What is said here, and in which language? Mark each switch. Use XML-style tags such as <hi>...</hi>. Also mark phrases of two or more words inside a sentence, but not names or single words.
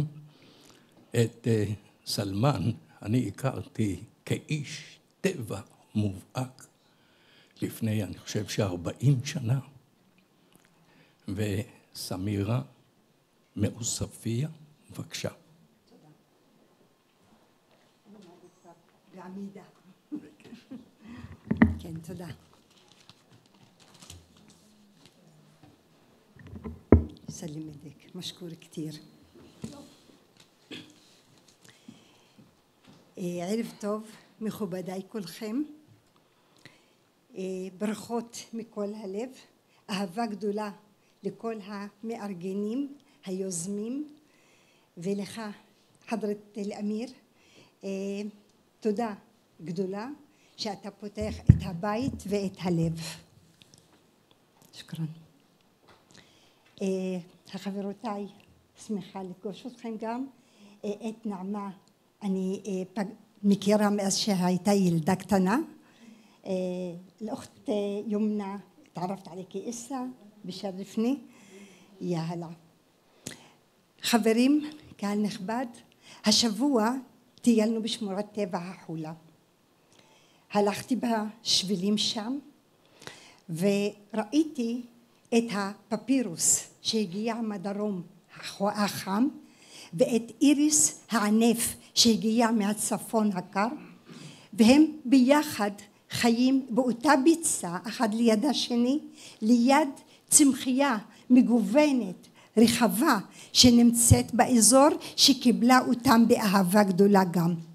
<he>את סלמן אני הכרתי כאיש טבע מובהק לפני, אני חושב, 40 שנה. וסמירה מעוספיה, בבקשה. תודה. בעמידה. כן, תודה.</he> <ar>سلم يديك مشكور كتير.</ar> <he>ערב טוב, מכובדיי כולכם. ברכות מכל הלב, אהבה גדולה לכל המארגנים, היוזמים, ולך חדרת אל-אמיר. תודה גדולה שאתה פותח את הבית ואת הלב. שכרן. החברותיי, שמחה לפגוש אתכם גם. את נעמה אני מכירה מאז שהייתה ילדה קטנה.</he> <ar>الأخت يمنى تعرفت عليكي إسا بشرفني يا هلا.</ar> <he>חברים, קהל נכבד, השבוע טיילנו בשמורת טבע החולה. הלכתי בשבילים שם וראיתי את הפפירוס שהגיע מהדרום החם ואת איריס הענף שהגיע מהצפון הקר, והם ביחד חיים באותה ביצה אחד ליד השני, ליד צמחייה מגוונת רחבה שנמצאת באזור שקיבלה אותם באהבה גדולה גם.</he>